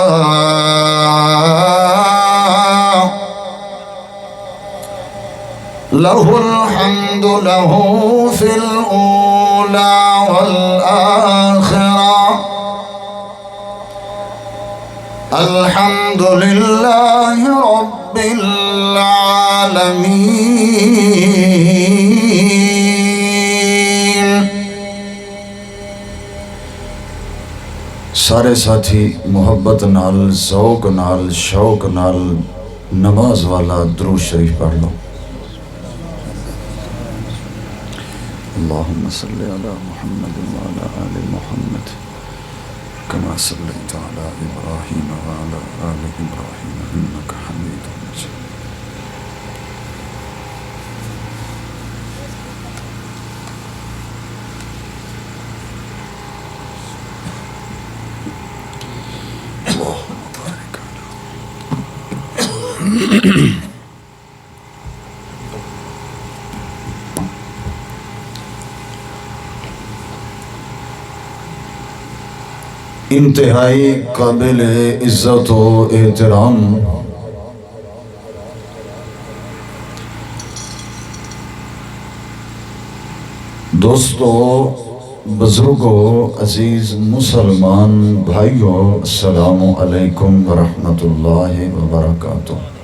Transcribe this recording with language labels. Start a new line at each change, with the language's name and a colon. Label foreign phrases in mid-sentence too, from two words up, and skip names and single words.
Arabic: له الحمد له في الأولى والآخرة الحمد لله رب العالمين.
Punjabi: سارے ساتھی محبت نال ذوق نال شوق نال نماز والا درود شریف پڑھ لو.
Arabic: اللهم صل على محمد وعلى آل محمد كما صليت على إبراهيم وعلى آل إبراهيم إنك حميد مجيد. اللهم بارك على
Urdu: انتہائی قابل عزت و احترام دوستو، بزرگوں، عزیز مسلمان بھائیوں،
Arabic: السلام علیکم ورحمۃ اللہ وبرکاتہ.